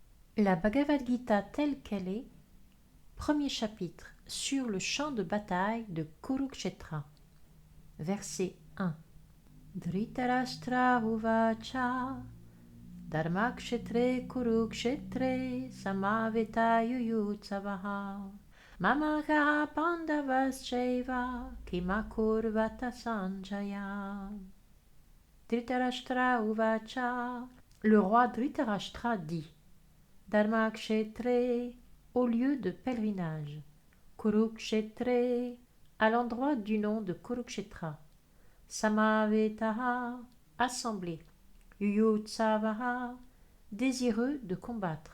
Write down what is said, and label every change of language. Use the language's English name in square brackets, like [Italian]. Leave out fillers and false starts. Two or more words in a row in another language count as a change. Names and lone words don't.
[French] La Bhagavad Gita telle qu'elle est, premier chapitre, sur le champ de bataille de Kurukshetra. Verset 1. [Sanskrit] धृतराष्ट्र उवाच धर्मक्षेत्रे कुरुक्षेत्रे समवेता युयुत्सवः मामकाः पाण्डवाश्चैव किमकुर्वत सञ्जय. धृतराष्ट्र उवाच. [French] Le roi Dhritarashtra dit: Dharmakshetre, au lieu de pèlerinage. Kurukshetre, à l'endroit du nom de Kurukshetra. Samavetaha, assemblée. Yuyutsavaha, désireux de combattre.